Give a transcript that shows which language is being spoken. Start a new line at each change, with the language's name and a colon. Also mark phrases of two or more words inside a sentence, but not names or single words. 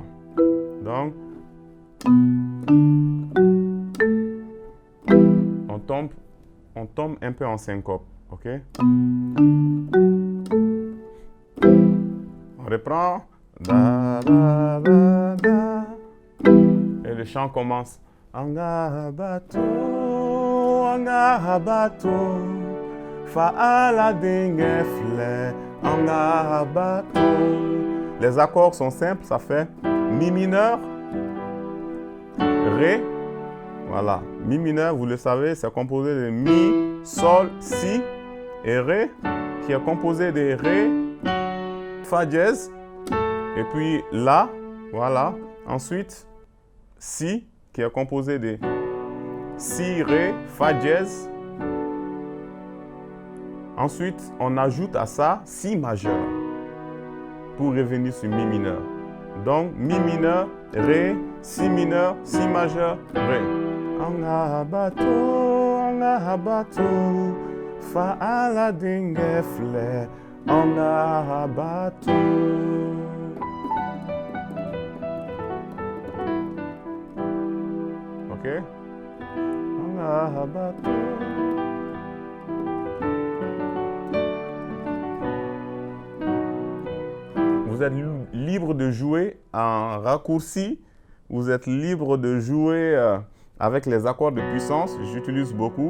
French: Donc, on tombe un peu en syncope, ok? On reprend. Da, da, da, da. Et le chant commence. Anga bato, fa ala dingue flè, anga bato. Les accords sont simples, ça fait mi mineur, ré. Voilà, mi mineur, vous le savez, c'est composé de mi, sol, si et ré, qui est composé de ré, fa dièse, et puis la, voilà. Ensuite, si, qui est composé de si, ré, fa dièse. Ensuite, on ajoute à ça si majeur pour revenir sur mi mineur. Donc, mi mineur, ré, si mineur, si majeur, ré. Anga bato, fa ala dingue flè, anga bato. Ok? Anga bato. Vous êtes libre de jouer en raccourci. Vous êtes libre de jouer avec les accords de puissance. J'utilise beaucoup.